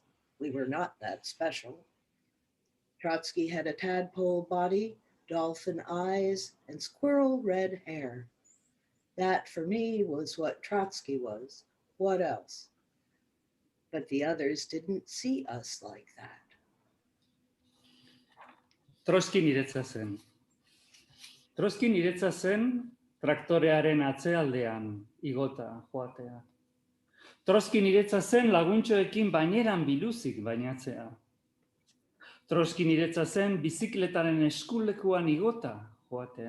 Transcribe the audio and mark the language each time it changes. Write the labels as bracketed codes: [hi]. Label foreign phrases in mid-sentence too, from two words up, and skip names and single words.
[en] We were not that special. Trotsky had a tadpole body, dolphin eyes, and squirrel red hair. That for me was what Trotsky was. What else? But the others didn't see us like that. [eu] Trotsky niretza zen. Trotsky niretza zen traktorearen atzealdean igota joatea. Trotsky niretza zen laguntxoekin baineran biluzik bainatzea. Trotsky niretza zen bizikletaren eskulekuan igota joatea.